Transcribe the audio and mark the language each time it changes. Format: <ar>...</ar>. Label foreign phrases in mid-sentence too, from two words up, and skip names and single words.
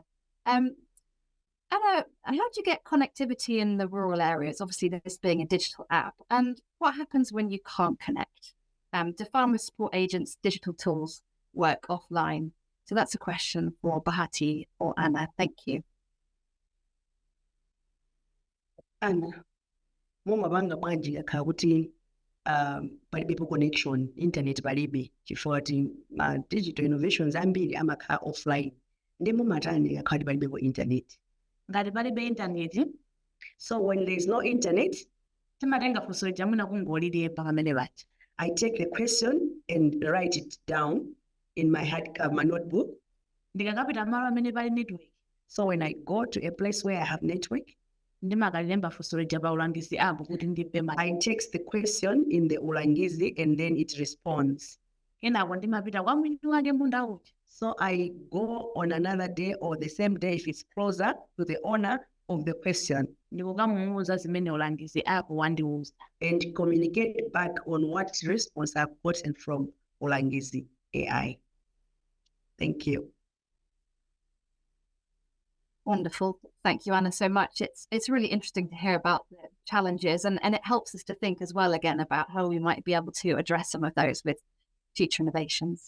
<en>Anna, how do you get connectivity in the rural areas? Obviously, this being a digital app. And what happens when you can't connect? Do farmer support agents' digital tools work offline? So that's a question for Bhahati or Anna. Thank you.</en> <ny>Ana, mumabanga bwanji yakhala kuti palibepo connection, internet palibe, chifukwa ti</ny> <en>digital innovations</en> <ny>ambiri amakhala offline. Ndi mumatani yakhala palibepo internet. ngati palibe intaneti</ny> <en>So when there is no internet,</en> <ny>timatenga funso lija mwina kungoliliyepa pamene paja.</ny> <en>I take the question and write it down in my my notebook.</en> <ny>Ndikakapita malo amene pali network</ny> <en>So when I go to a place where I have network,</en> <ny>ndimakalilemba funso lija pa Ulangizi app kuti ndimve ma.</ny> <en>I text the question in the Ulangizi and then it responds.</en> <ny>Kenako ndimapita kwa mwini wake munda uja.</ny> <en>So I go on another day or the same day if it's closer to the owner of the question</en> <ny>Ndikukamuuza zimene Ulangizi app wandiuza.</ny> <en>and communicate back on what response I've gotten from Ulangizi AI. Thank you. Wonderful. Thank you, Anna, so much. It's really interesting to hear about the challenges, and it helps us to think as well again about how we might be able to address some of those with future innovations.</en>